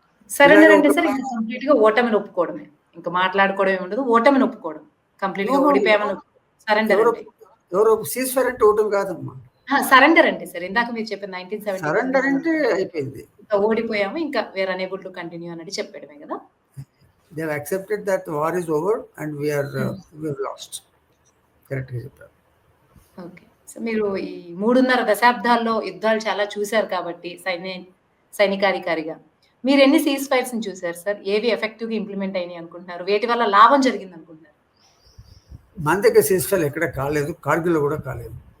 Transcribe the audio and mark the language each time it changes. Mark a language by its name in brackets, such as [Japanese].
[Telugu] Surrender అంటే sir ఇంకా complete గా ఓటమిని ఒప్పుకోవడమే, ఇంకా మాట్లాడుకోవడం ఉండదు, ఓటమిని ఒప్పుకోవడం, కంప్లీట్ గా ఓడిపోయామని సరెండర్. ఎవరో సీజ్ ఫైర్ అంటే ఓటమి కాదమ్మా, సరెండర్ అంటే సార్ ఇందాక మీరు చెప్పిన 1970 సరెండర్ అంటే అయిపోయింది, ఓడిపోయాము ఇంకా [English] were unable to continue [Telugu] అన్నట్టు చెప్పడమే కదా. [English] they have accepted that the war is over and we have lost. [Telugu] Correct గా చెప్పారు. ఓకే, సో మీరు ఈ 3.5 దశాబ్దాల్లో యుద్ధాలు చాలా చూశారు కాబట్టి సైనికాధికారిగా మీరు ఎన్ని సీజ్ ఫైర్స్ ని చూశారు సార్? ఏవి ఎఫెక్టివ్ గా ఇంప్లిమెంట్ అయినాయి అనుకుంటున్నారు? వేటి వల్ల లాభం జరిగింది అనుకుంటున్నారు? మన దగ్గర సీజ్ ఫైర్ ఎక్కడ కాలేదు, కార్గిల్ కూడా కాలేదు.